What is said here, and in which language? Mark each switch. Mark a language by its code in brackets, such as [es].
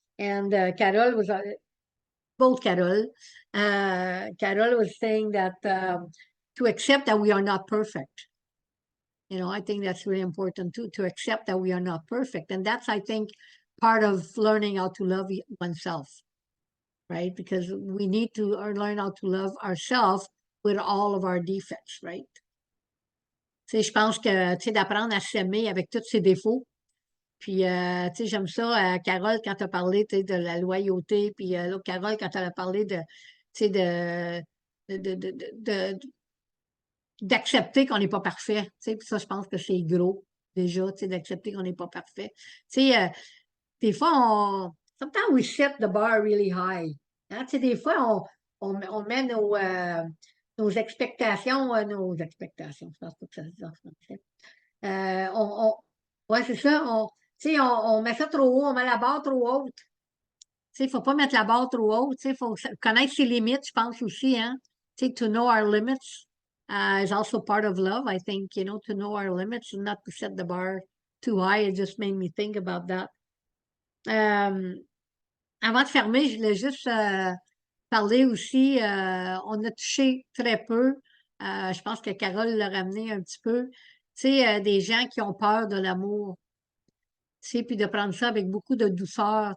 [en] And Carol was both Carol. Carol was saying that to accept that we are not perfect. I think that's really important too, to accept that we are not perfect. And that's, I think, part of learning how to love oneself, right? Because we need to learn how to love ourselves with all of our defects, right? [fr] Tu sais, je pense que, tu sais, d'apprendre à s'aimer avec tous ses défauts. Puis, tu sais, j'aime ça, Carole, quand tu as parlé, tu sais, de la loyauté, puis l'autre Carole, quand elle a parlé de, tu sais, d'accepter qu'on n'est pas parfait. Tu sais, puis ça, je pense que c'est gros. déjà, tu sais, d'accepter qu'on n'est pas parfait. Tu sais, des fois, [en] sometimes we set the bar really high. [fr] Hein? Tu sais, des fois, on met nos expectations, je pense pas que ça se dit en français. Ouais, c'est ça, tu sais, on met ça trop haut, on met la barre trop haute. Tu sais, il ne faut pas mettre la barre trop haute, tu sais, il faut connaître ses limites, je pense aussi, hein. Tu sais, [en] to know our limits is also part of love, I think, to know our limits and not to set the bar too high. It just made me think about that. [fr] Avant de fermer, je voulais juste parler aussi, on a touché très peu, je pense que Carole l'a ramené un petit peu, tu sais, des gens qui ont peur de l'amour, tu sais, puis de prendre ça avec beaucoup de douceur.